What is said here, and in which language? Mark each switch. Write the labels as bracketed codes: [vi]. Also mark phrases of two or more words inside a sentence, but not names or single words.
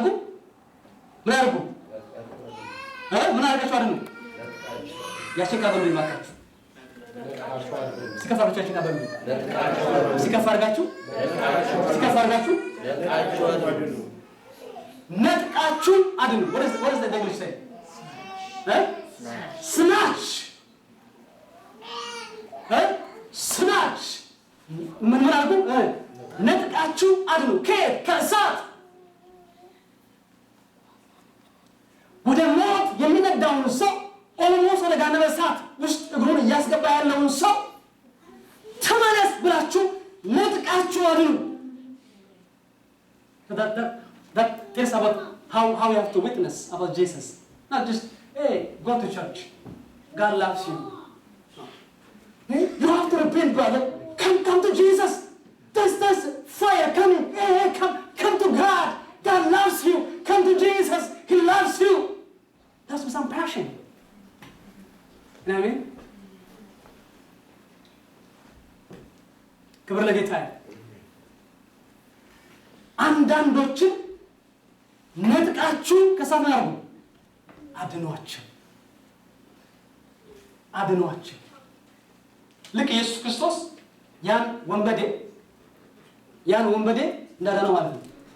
[am] ምን አድርጉ? ምን አድርጋችሁ አድኑ? ያሽካበሉ ይማካችሁ ሲከፋ ብቻ ያሽካበሉ ሲከፋ አድርጋችሁ ነጥቃችሁ አድኑ። [en] what is the English say? [am] snatch ምን አድርጉ? ነጥቃችሁ አድኑ። ከእሳት ወደ ሞት የሚነዳውን ሰው ኦልሞስት ወደ ገሃነመ እሳት ውስጥ እግሩን እያስገባ ያለውን ሰው ተመለስ ብላችሁ ነጥቃችሁ አድኑ። [en] That tells about how you have to witness about Jesus. Not just, hey, go to church. God loves you. Hey, you have to repent, brother. Come to Jesus. There's fire coming. Hey, come to God. God loves you. Come to Jesus. He loves you. That's with some passion. You know what I mean? [am] ክብር ለጌታዬ። አንዳንዶችን ነጥቃችሁ ከእሳት አድርጉ፣ አድኗቸው። ልክ ኢየሱስ ክርስቶስ ያን ወንበዴ እንዳዳነው ማለት ነው።